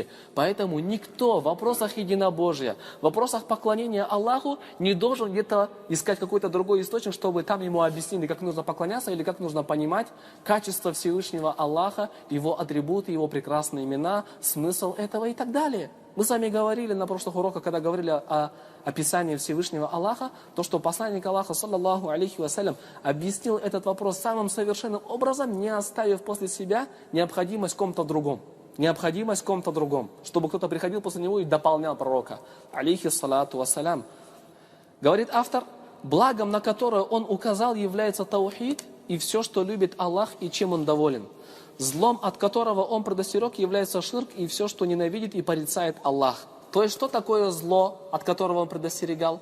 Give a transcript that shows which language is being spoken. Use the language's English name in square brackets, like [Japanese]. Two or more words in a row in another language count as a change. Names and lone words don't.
[Russian] Поэтому никто в вопросах единобожия, в вопросах поклонения Аллаху не должен где-то искать какой-то другой источник, чтобы там ему объяснили, как нужно поклоняться или как нужно понимать качество Всевышнего Аллаха, его атрибуты, его прекрасные имена, смысл этого и так далее. Мы с вами говорили на прошлых уроках, когда говорили о описании Всевышнего Аллаха, то, что посланник Аллаха, [Arabic] صلى الله عليه وسلم, [Russian] объяснил этот вопрос самым совершенным образом, не оставив после себя необходимость в ком-то другом. Необходимость в ком-то другом, чтобы кто-то приходил после него и дополнял пророка. [Arabic] عليه الصلاة والسلام. [Russian] Говорит автор, благом, на которое он указал, является таухид и все, что любит Аллах и чем он доволен. Злом, от которого он предостерег, является ширк и все, что ненавидит и порицает Аллах. То есть, что такое зло, от которого он предостерегал?